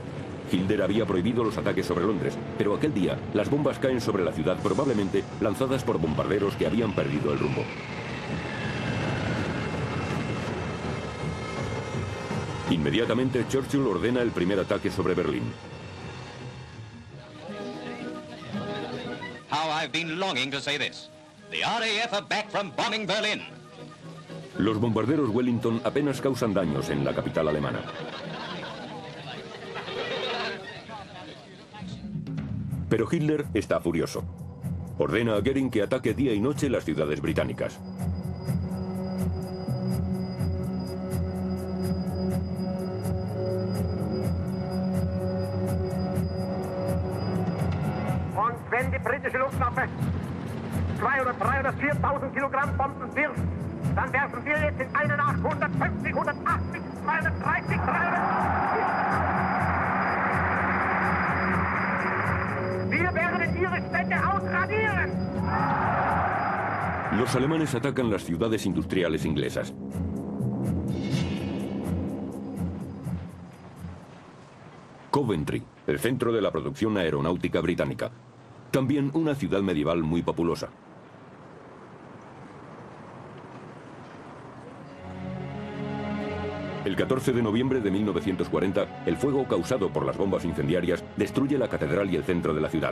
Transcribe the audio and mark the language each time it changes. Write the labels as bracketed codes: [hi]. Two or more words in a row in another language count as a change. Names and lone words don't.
[es] Hitler había prohibido los ataques sobre Londres, pero aquel día las bombas caen sobre la ciudad, probablemente lanzadas por bombarderos que habían perdido el rumbo. Inmediatamente Churchill ordena el primer ataque sobre Berlín. [en] How I've been longing to say this. The RAF are back from bombing Berlin. [es] Los bombarderos Wellington apenas causan daños en la capital alemana. Pero Hitler está furioso. Ordena a Goering que ataque día y noche las ciudades británicas. [de] Und wenn die britische Luftwaffe 2 oder 3 oder 4.000 Kilogramm Bomben wirft, dann werfen wir jetzt in einer Nacht 150, 180, 230, 300... Wir werden ihre Städte ausradieren. [es] Los alemanes atacan las ciudades industriales inglesas. Coventry, el centro de la producción aeronáutica británica. También una ciudad medieval muy populosa. El 14 de noviembre de 1940, el fuego causado por las bombas incendiarias destruye la catedral y el centro de la ciudad.